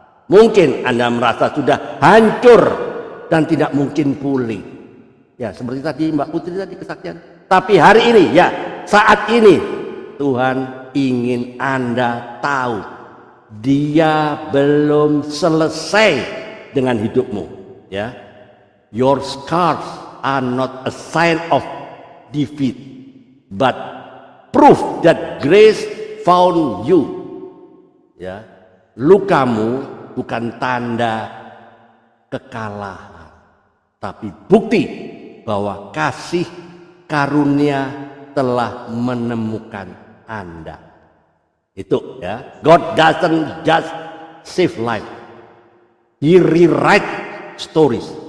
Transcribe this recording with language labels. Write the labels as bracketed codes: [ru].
[id] Mungkin Anda merasa sudah hancur dan tidak mungkin pulih. Ya, seperti tadi Mbak Putri tadi kesaksian. Tapi hari ini ya, saat ini Tuhan ingin Anda tahu, Dia belum selesai dengan hidupmu, ya. [en] Your scars are not a sign of defeat, but proof that grace found you. [id] Ya, lukamu bukan tanda kekalahan, tapi bukti bahwa kasih karunia telah menemukan Anda. Itu ya, [en] God doesn't just save life, He rewrite stories.